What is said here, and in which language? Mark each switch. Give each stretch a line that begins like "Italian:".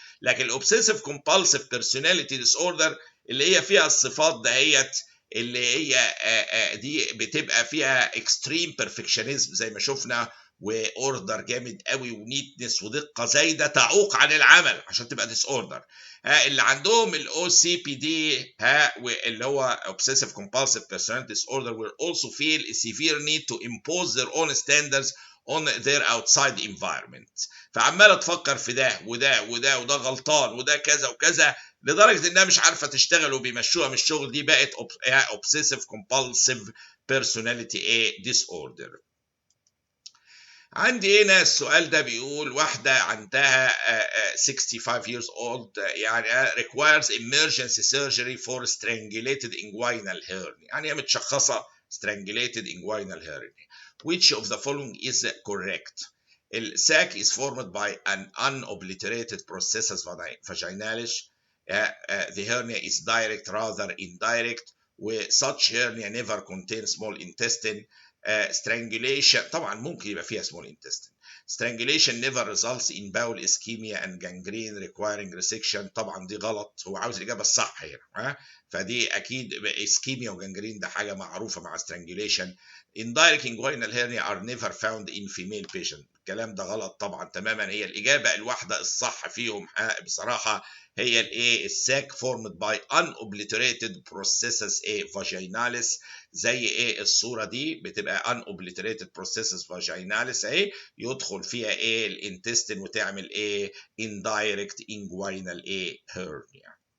Arabic: لكن الاوبسيسيف كومبالسيف بيرسوناليتي ديس اوردر اللي هي فيها الصفات دهيت، اللي هي دي بتبقى فيها اكستريم بيرفكشنزم زي ما شفنا، واوردر جامد قوي ونيتنس ودقه زايده تعوق عن العمل عشان تبقى ديس اوردر. اللي عندهم الاو سي بي دي اللي هو
English: obsessive compulsive personality disorder will also feel a severe need to impose their own standards on their outside environment.
Arabic: فعماله تفكر في ده وده وده وده غلطان وده كذا وكذا لدرجه انها مش عارفه تشتغل وبيمشوها من الشغل. دي بقت obsessive compulsive personality disorder. عندي هنا السؤال ده بيقول واحدة عندها
English: 65 years old
Arabic: يعني
English: requires emergency surgery for strangulated inguinal hernia،
Arabic: يعني هي متشخصة strangulated inguinal hernia.
English: Which of the following is correct? The sac is formed by an unobliterated processus vaginalis. The hernia is direct rather indirect, such hernia never contains small intestine.
Arabic: strangulation طبعا ممكن يبقى فيها small intestine.
English: strangulation never results in bowel ischemia and gangrene requiring resection.
Arabic: طبعا دي غلط، هو عاوز الإجابة الصح هنا. فدي أكيد ischemia وجانجرين ده حاجة معروفة مع strangulation.
English: indirect inguinal hernia are never found in female patient.
Arabic: الكلام ده غلط طبعا تماما. هي الإجابة الواحدة الصح فيهم بصراحة هي الايه الساك formed by unobliterated processus vaginalis. زي ايه الصوره دي بتبقى unobliterated processus vaginalis اهي، يدخل فيها ايه الانتستين وتعمل ايه indirect inguinal hernia.